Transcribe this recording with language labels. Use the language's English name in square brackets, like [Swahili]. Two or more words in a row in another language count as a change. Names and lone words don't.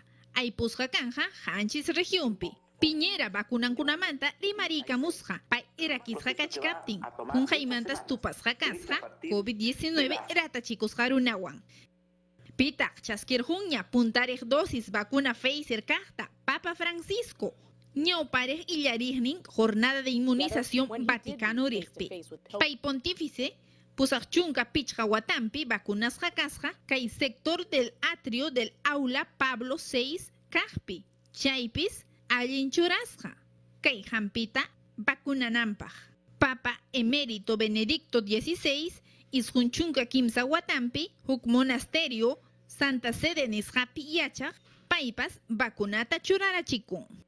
[Quechua] Aipusqa kanja hanchis regionpi. Piñera vacunankunamanta rimariykamusqa pay irakisqa kachkaptin. Kunjaymantas tupasqa kasqa COVID-19 ratachikusqa runawan. Pitaq chaskirjunña puntariq dosis vacuna Pfizer kaqta Papa Francisco. Ñawpariq illariqnin [Spanish] jornada de inmunización [Quechua] Vaticano riqpi. Pay pontífice pusaq chunka pichqa watampi vacunasqa kasqa kay [Spanish] sector del atrio del aula [Quechua] Pablo VI kaqpi. Chaypis allin churasqa kay hampita vacunanampaq. Papa emérito Benedicto XVI isqun chunka kimsa watampi huk monasterio Santa Sede nisqapi yachaq paypas vacunata churarachikun.